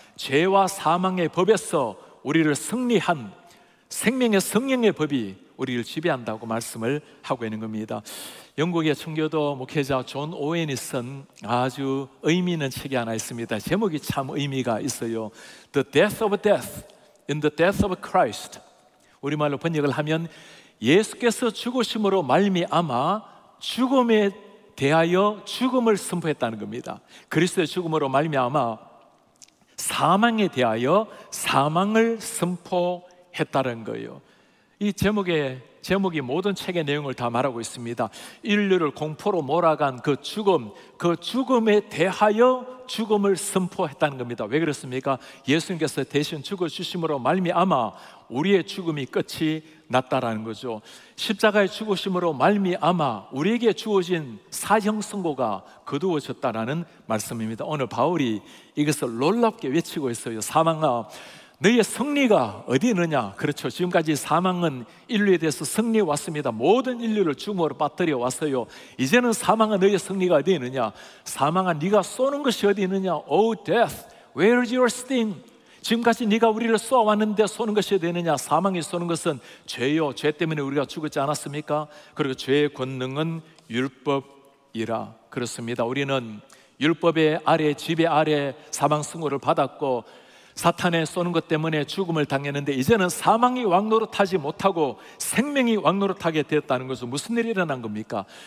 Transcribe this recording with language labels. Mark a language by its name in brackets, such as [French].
[Korean] 죄와 사망의 법에서 우리를 승리한 생명의 성령의 법이 우리를 지배한다고 말씀을 하고 있는 겁니다. 영국의 청교도 목회자 존 오웬이 쓴 아주 의미 있는 책이 하나 있습니다. 제목이 참 의미가 있어요. [English] The Death of Death in the Death of Christ. [Korean] 우리말로 번역을 하면 예수께서 죽으심으로 말미암아 죽음에 대하여 죽음을 선포했다는 겁니다. 그리스도의 죽음으로 말미암아 사망에 대하여 사망을 선포했다는 거예요. 이 제목이 모든 책의 내용을 다 말하고 있습니다. 인류를 공포로 몰아간 그 죽음에 대하여 죽음을 선포했다는 겁니다. 왜 그렇습니까? 예수님께서 대신 죽어주심으로 말미암아 우리의 죽음이 끝이 났다라는 거죠. 십자가의 죽으심으로 말미암아 우리에게 주어진 사형 선고가 거두어졌다라는 말씀입니다. 오늘 바울이 이것을 놀랍게 외치고 있어요. 사망아, 너희의 승리가 어디 있느냐? 그렇죠, 지금까지 사망은 인류에 대해서 승리해 왔습니다. 모든 인류를 죽음으로 빠뜨려 왔어요. 이제는 사망아, 너희의 승리가 어디 있느냐? 사망아, 네가 쏘는 것이 어디 있느냐? [English] Oh death, where is your sting? [Korean] 지금까지 네가 우리를 쏘아왔는데 쏘는 것이 어디 있느냐? 사망이 쏘는 것은 죄요, 죄 때문에 우리가 죽었지 않았습니까? 그리고 죄의 권능은 율법이라. 그렇습니다. 우리는 율법의 아래, 지배 아래 사망 승고를 받았고 사탄의 쏘는 것 때문에 죽음을 당했는데 이제는 사망이 왕노릇하지 못하고 생명이 왕노릇하게 되었다는 것은 무슨 일이 일어난 겁니까?